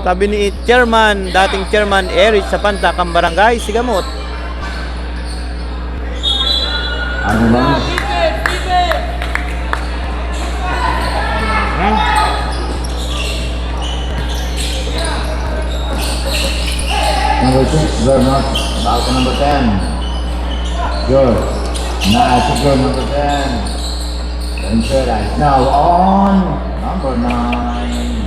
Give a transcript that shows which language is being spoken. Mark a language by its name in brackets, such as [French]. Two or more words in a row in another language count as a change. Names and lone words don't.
[Filipino] Sabi ni Chairman, dating Chairman Eric Sapanta, Kambarangay, Sigamot. Ano ba? [English] Number 6, Vermont. [Filipino] Bago ko number 10. George. [English] Secure number 10. Ventura is now on number 9.